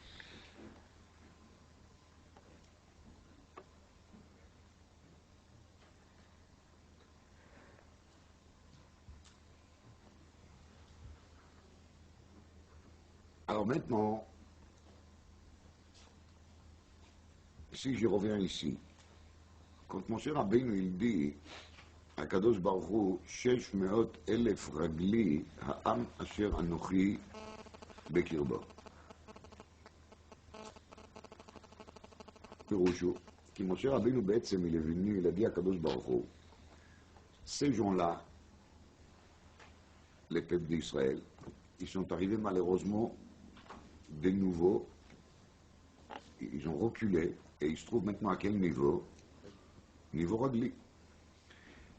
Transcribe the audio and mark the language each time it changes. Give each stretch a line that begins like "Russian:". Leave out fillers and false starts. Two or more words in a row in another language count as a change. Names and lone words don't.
French: Alors maintenant, si je reviens ici, quand mon cher Rabbeinu il dit
Hebrew: הקדוש ברוך הוא 600,000 רגלי העם אשר אנוכי בקרבו. פירושו, כי משה רבינו בעצם
French: il est venu, il a dit
Hebrew: הקדוש ברוך הוא,
French: ces gens-là, les peuples d'Israël, ils sont arrivés malheureusement de nouveau, ils ont reculé, et ils se trouvent maintenant à quel niveau? Niveau ragli.